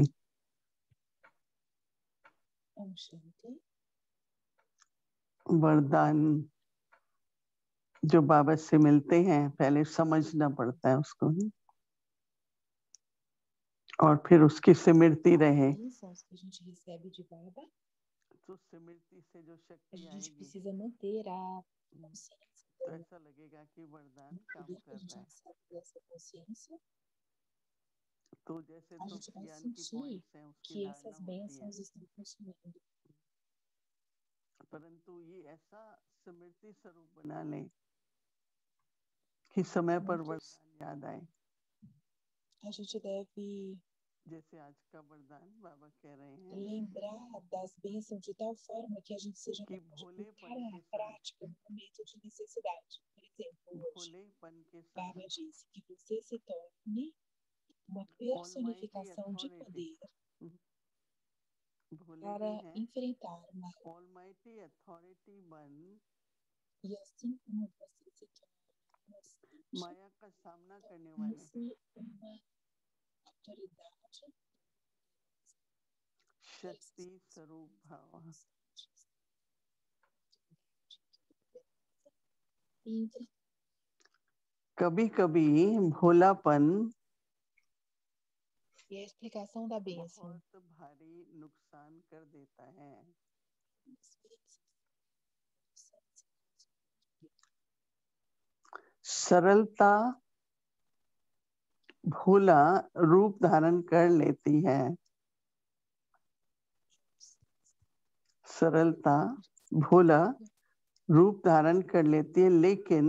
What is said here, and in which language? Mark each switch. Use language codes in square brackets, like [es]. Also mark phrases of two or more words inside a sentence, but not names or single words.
[hi] ओम शांति। वरदान जो बाबा से मिलते हैं पहले समझना पड़ता है उसको, और फिर उसकी स्मृति रहे। [pt] Bênçãos que a gente recebe de Baba, [hi] तो स्मृति से जो [pt] a [hi] शक्ति [pt] gente [hi] आएगी [pt] precisa manter a consciência [hi] तो [pt] dela. [hi] ऐसा लगेगा कि वरदान [pt] No [hi] काम [pt] poder que [hi] कर [pt] a gente [hi] रहा है। [pt] recebe dessa consciência, [hi] तो जैसे [pt] a [hi] तो [pt] gente vai [hi] ज्ञान की [pt] sentir [hi] पॉइंट्स हैं उसकी [pt] que [hi] धारणा [pt] essas [hi] होती है, [pt] bênçãos estão consumindo. [hi] परंतु ये ऐसा स्मृति स्वरूप बना ले कि समय पर वरदान याद आए। [pt] A gente deve [hi] जैसे आज का वरदान बाबा कह रहे हैं [pt] lembrar das bênçãos de tal forma que a gente seja [hi] कि [pt] capaz de [hi] भोलेपन [pt] colocá-la [hi] के [pt] na [hi] साथ, [pt] prática no momento de necessidade. Por exemplo, hoje, [hi] भोलेपन के साथ [pt] Baba disse que você se torne uma [hi] ऑलमाइटी [pt] personificação de [hi] अथॉरिटी, [pt] poder [hi] भोले भी [pt] para [hi] हैं, [pt] enfrentar o mal. [en] almighty authority [hi] बन [pt] E assim como você se torna [hi] माया का सामना करने वाले [pt] torna-se uma autoridade [hi] शक्ति स्वरूप भाव। कभी कभी भोलापन [pt] E a explicação da bênção. [hi] बहुत भारी नुकसान कर देता है। सरलता भोला रूप धारण कर लेती है। सरलता भोला रूप धारण कर लेती है, लेकिन